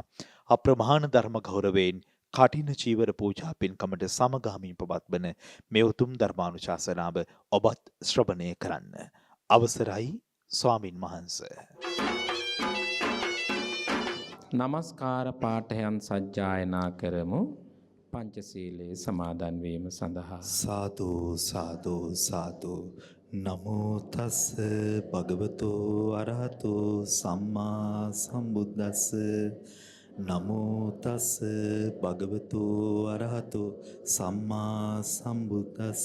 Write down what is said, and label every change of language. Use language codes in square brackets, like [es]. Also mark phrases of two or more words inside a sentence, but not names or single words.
[si] අප්‍රමාණ ධර්ම ගෞරවයෙන් කටින චීවර පූජා පින්කමට සමගාමීව පවත්වන මේ උතුම් ධර්මානුශාසනාව ඔබත් ශ්‍රවණය කරන්න. අවසරයි ස්වාමින් වහන්සේ. නමස්කාර පාඨයන් සජ්ජායනා කරමු පංචශීලයේ සමාදන් වීම සඳහා. සාදු සාදු සාදු. [pi] නමෝ තස් භගවතු අරහතු සම්මා සම්බුද්දස්ස. නමෝ තස් භගවතු අරහතු සම්මා සම්බුද්දස්ස.